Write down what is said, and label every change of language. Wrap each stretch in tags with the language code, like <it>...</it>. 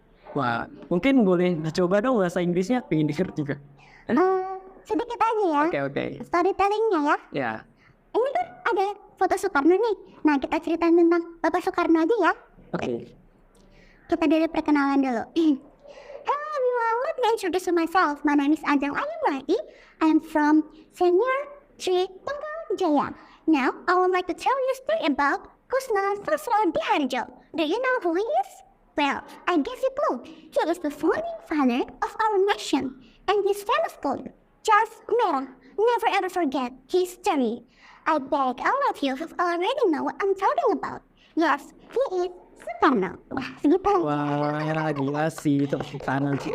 <id>Wah, mungkin boleh dicoba dong bahasa Inggrisnya, pengen denger juga. Sedikit aja ya. Oke. Storytellingnya ya. Ya. Ini kan ada foto Soekarno nih. Nah, kita ceritain tentang Bapak Soekarno aja ya. Oke. Kita dari perkenalan dulu.</id> <en>Hello everyone, let me introduce myself. My name is Ajeng Ayumati. I am from Senior 3 Tunggal Jaya. Now, I would like to tell you a story about Kusna Sastroharjo. Do you know who he is? Well, I guess you do. He is the founding father of our nation. And his famous quote, just Merah, never ever forget his story. I beg all of you who already know what I'm talking about. Yes, he is Soekarno.</en> <id>Wah, segitu. Wah, ya gila sih itu kanan.</id>